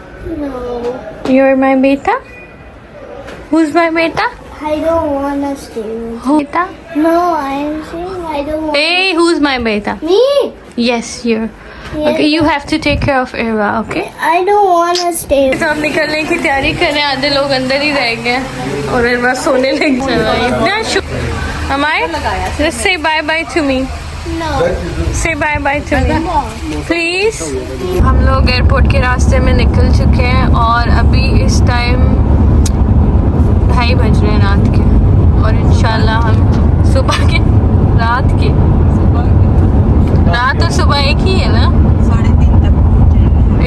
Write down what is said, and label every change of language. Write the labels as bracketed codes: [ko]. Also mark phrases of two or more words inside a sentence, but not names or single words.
[en] No. You're my beta. Who's my beta? I don't wanna stay with Who? Beta? you. No, I'm saying I don't want. Hey, who's my beta? Me? Yes, you're. Yes. Okay, you have to take care of Eva, okay? I don't wanna stay. [hi] तो हम निकलने की तैयारी कर रहे हैं। आधे लोग अंदर ही रह गए और इतना सोने लग जाए। [en] हमारे just say bye bye to me. No. Say bye bye to me, please. [hi] हम लोग एयरपोर्ट के रास्ते में निकल चुके हैं और अभी इस टाइम 2:30 बज रहे हैं रात के और इंशाल्लाह हम सुबह के रात और सुबह एक ही है ना? 3:30 तक पहुंचे